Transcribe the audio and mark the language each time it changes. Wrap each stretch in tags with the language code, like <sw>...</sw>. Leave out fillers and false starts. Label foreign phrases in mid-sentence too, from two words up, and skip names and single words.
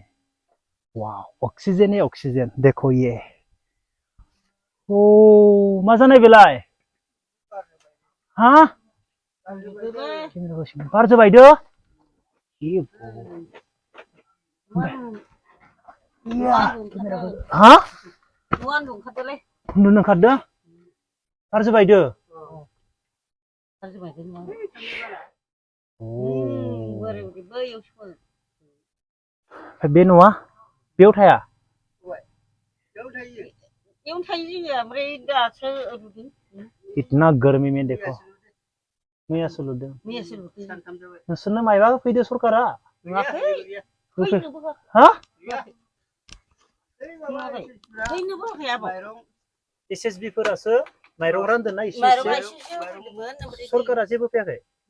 <hi>वाह, ऑक्सीजन है ऑक्सीजन। देखो ये।</hi> <brx>ओ</brx> <hi>मजा नहीं</hi> <brx>बेलाय। हाँ बार जाबाय दो। हाँ उन्दुनो ओंखारदो। बार जाबाय दो। बे न'आ बेयाव थाया?</brx> <hi>इतना गर्मी में देखो।</hi> <brx>मैयासो लुदों। नोंसोरनो मायबा होफैदो सरकारा? हाँ एसएसबि फोरासो माइरं रानदोंना एसे सरकारा जेबो फैयाखै?</brx>